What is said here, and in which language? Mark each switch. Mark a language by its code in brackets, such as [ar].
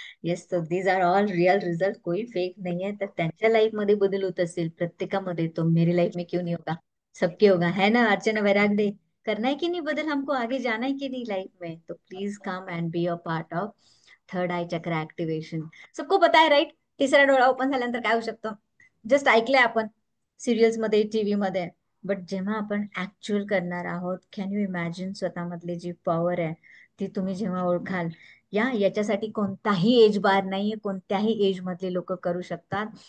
[en] yes, तो these are all real result, [hi] कोई fake नहीं है। [mr] तर त्यांच्या लाईफ मध्ये बदल होत असेल प्रत्येकामध्ये, [hi] तो मेरी लाइफ में क्यों नहीं होगा? सबके होगा, है ना अर्चना वैरागडे? करना है कि नहीं बदल, हमको आगे जाना है कि नहीं लाइफ में? [en] तो please come and be a part of third eye chakra activation. [mr] सबको पता है राईट, तिसरा डोळा ओपन झाल्यानंतर काय होऊ शकतं? जस्ट ऐकलंय आपण सिरियल्स मध्ये, टीव्ही मध्ये, बट जेव्हा आपण ऍक्च्युअल करणार आहोत, [en] can you imagine [mr] स्वतःमधली G power आहे ती तुम्ही जेव्हा ओळखाल, याच्यासाठी कोणताही एज बार नाहीये, कोणत्याही एज मधले लोक करू शकतात.